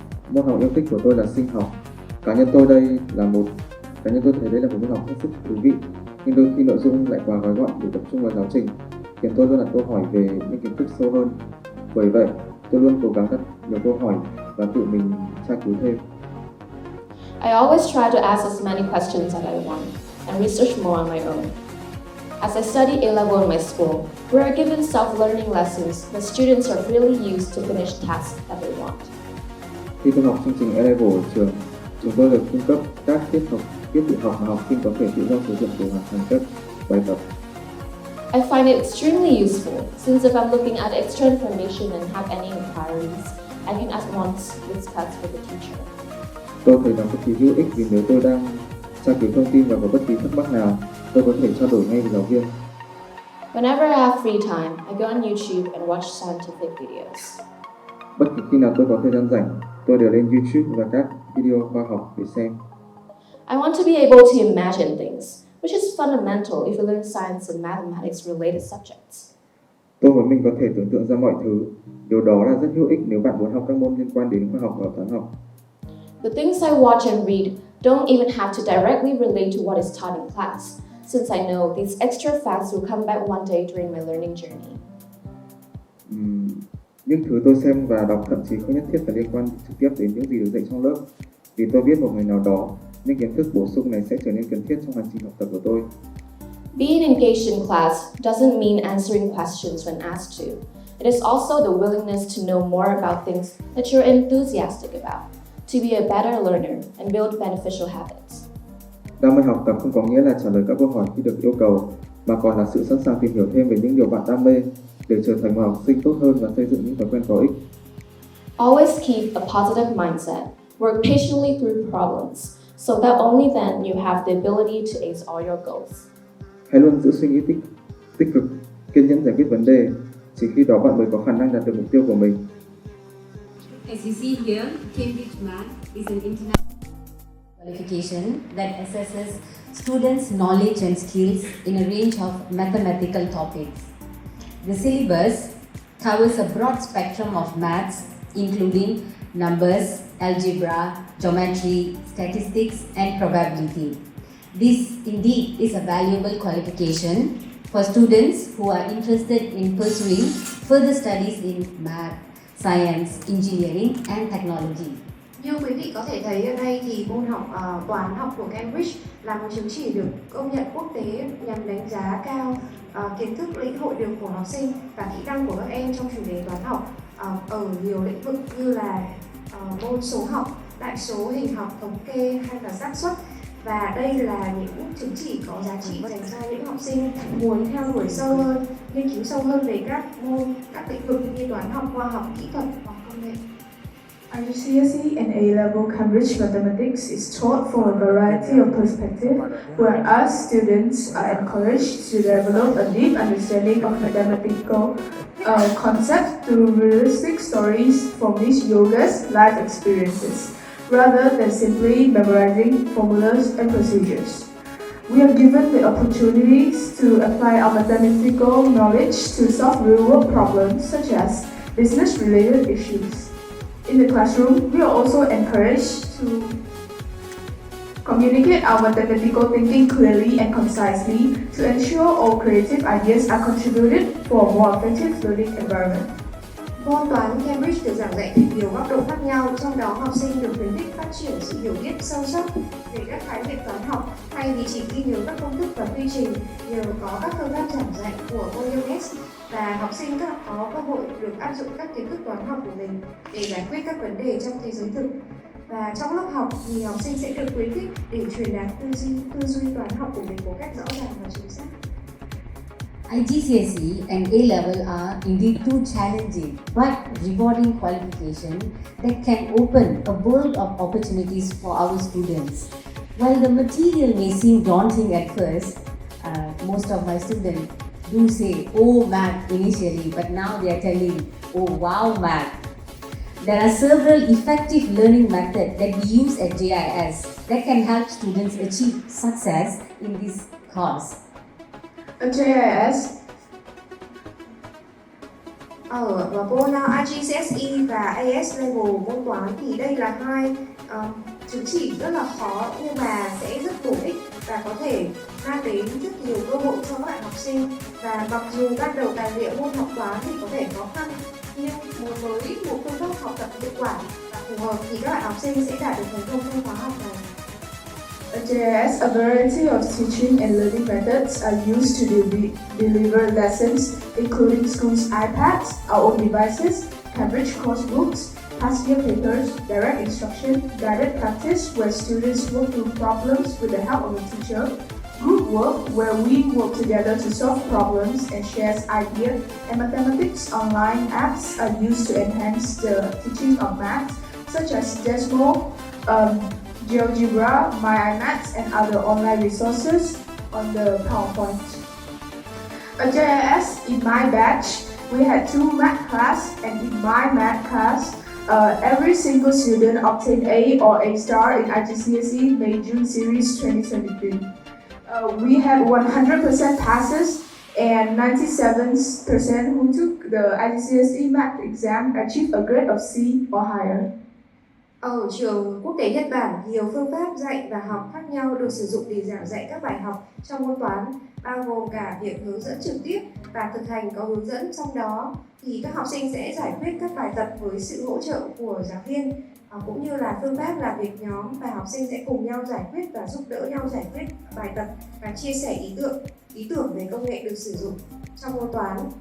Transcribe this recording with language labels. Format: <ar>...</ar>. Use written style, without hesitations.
<vi>Môn học yêu thích của tôi là sinh học. Cá nhân tôi thấy đây là một môn học hết sức thú vị, nhưng đôi khi nội dung lại quá gói gọn để tập trung vào giáo trình, khiến tôi luôn đặt câu hỏi về những kiến thức sâu hơn. Bởi vậy, tôi luôn cố gắng đặt nhiều câu hỏi và tự mình tra cứu thêm.</vi> <en>I always try to ask as many questions as I want and research more on my own. As I study A-Level in my school, we are given self-learning lessons that students are freely used to finish tasks that they want.</en> <vi>Khi tôi học chương trình A-Level ở trường, chúng tôi được cung cấp các tiết tự học mà học sinh có thể tự do sử dụng để hoàn thành các bài tập.</vi> <en>I find it extremely useful since if I'm looking at extra information and have any inquiries, I can at once discuss with the teacher.</en> <vi>Tôi thấy nó cực kỳ hữu ích vì nếu tôi đang tra cứu thông tin và có bất kỳ thắc mắc nào, tôi có thể trao đổi ngay với giáo viên.</vi> <en>Whenever I have free time, I go on YouTube and watch scientific videos.</en> <vi>Bất kỳ khi nào tôi có thời gian rảnh, tôi đều lên YouTube và các video khoa học để xem.</vi> <en>I want to be able to imagine things, which is fundamental if you learn science and mathematics related subjects.</en> <vi>Tôi muốn mình có thể tưởng tượng ra mọi thứ. Điều đó là rất hữu ích nếu bạn muốn học các môn liên quan đến khoa học và toán học.</vi> <en>The things I watch and read don't even have to directly relate to what is taught in class, since I know these extra facts will come back one day during my learning journey.</en> <vi>Những thứ tôi xem và đọc thậm chí không nhất thiết phải liên quan trực tiếp đến những gì được dạy trong lớp, vì tôi biết một ngày nào đó, những kiến thức bổ sung này sẽ trở nên cần thiết trong hành trình học tập của tôi.</vi> <en>Being engaged in class doesn't mean answering questions when asked to. It is also the willingness to know more about things that you're enthusiastic about, to be a better learner and build beneficial habits.</en> <vi>Đam mê học tập không có nghĩa là trả lời các câu hỏi khi được yêu cầu, mà còn là sự sẵn sàng tìm hiểu thêm về những điều bạn đam mê để trở thành một học sinh tốt hơn và xây dựng những thói quen có ích.</vi> <en>Always keep a positive mindset. Work patiently through problems, so that only then you have the ability to ace all your goals.</en> <vi>Hãy luôn giữ suy nghĩ tích cực, kiên nhẫn giải quyết vấn đề. Chỉ khi đó bạn mới có khả năng đạt được mục tiêu của mình.</vi> <en>As you see here, Cambridge Math is an international qualification that assesses students' knowledge and skills in a range of mathematical topics. The syllabus covers a broad spectrum of maths, including numbers, algebra, geometry, statistics, and probability. This indeed is a valuable qualification for students who are interested in pursuing further studies in math, science, engineering, and technology.</en> <vi>Như quý vị có thể thấy ở đây thì môn học toán học của Cambridge là một chứng chỉ được công nhận quốc tế nhằm đánh giá cao kiến thức lĩnh hội được của học sinh và kỹ năng của các em trong chủ đề toán học ở nhiều lĩnh vực như là môn số học, đại số, hình học, thống kê hay là xác suất. Và đây là những chứng chỉ có giá trị dành cho những học sinh muốn theo đuổi sâu hơn, nghiên cứu sâu hơn về các môn, các lĩnh vực như toán học, khoa học, kỹ thuật hoặc công nghệ.</vi> <en>IGCSE and A-Level Cambridge Mathematics is taught from a variety of perspectives, where us students are encouraged to develop a deep understanding of mathematical concepts through realistic stories from these yoga's life experiences, rather than simply memorizing formulas and procedures. We are given the opportunities to apply our mathematical knowledge to solve real-world problems such as business-related issues. In the classroom, we are also encouraged to communicate our mathematical thinking clearly and concisely to ensure all creative ideas are contributed for a more effective learning environment.</en> <vi>Môn toán Cambridge được giảng dạy từ nhiều góc độ khác nhau, trong đó học sinh được khuyến khích phát triển sự hiểu biết sâu sắc về các khái niệm toán học thay vì chỉ ghi nhớ các công thức và quy trình, nhờ có các phương pháp giảng dạy của môn UNES và học sinh có cơ hội được áp dụng các kiến thức toán học của mình để giải quyết các vấn đề trong thế giới thực. Và trong lớp học thì học sinh sẽ được khuyến khích để truyền đạt tư duy toán học của mình một cách rõ ràng và chính xác.</vi> <en>IGCSE and A-Level are indeed two challenging but rewarding qualifications that can open a world of opportunities for our students. While the material may seem daunting at first, most of my students do say, "Oh, math" initially, but now they are telling, "Oh, wow, math." There are several effective learning methods that we use at JIS that can help students achieve success in this course. At JIS,</en> <vi>Ở môn IGCSE và A-Level môn toán thì đây là hai chứng chỉ rất là khó nhưng mà sẽ rất bổ ích và có thể mang đến rất nhiều cơ hội cho các bạn học sinh. Và mặc dù ban đầu tài liệu môn học toán thì có thể khó khăn, nhưng với một phương pháp học tập hiệu quả và phù hợp thì các bạn học sinh sẽ đạt được thành công trong khóa học này.</vi> <en>At JIS, a variety of teaching and learning methods are used to deliver lessons, including schools' iPads, our own devices, Cambridge course books, past year papers, direct instruction, guided practice where students work through problems with the help of a teacher, group work where we work together to solve problems and share ideas, and mathematics online apps are used to enhance the teaching of math, such as Desmo, GeoGebra, MyIMaths, and other online resources on the PowerPoint. At JIS, in my batch, we had 2 math class, and in my math class, every single student obtained A or A star in IGCSE May-June series 2023. We had 100% passes, and 97% who took the IGCSE math exam achieved a grade of C or higher.</en> <vi>Ở trường quốc tế Nhật Bản, nhiều phương pháp dạy và học khác nhau được sử dụng để giảng dạy các bài học trong môn toán, bao gồm cả việc hướng dẫn trực tiếp và thực hành có hướng dẫn. Trong đó thì các học sinh sẽ giải quyết các bài tập với sự hỗ trợ của giáo viên, cũng như là phương pháp làm việc nhóm, và học sinh sẽ cùng nhau giải quyết và giúp đỡ nhau giải quyết bài tập và chia sẻ ý tưởng về công nghệ được sử dụng trong môn toán.</vi>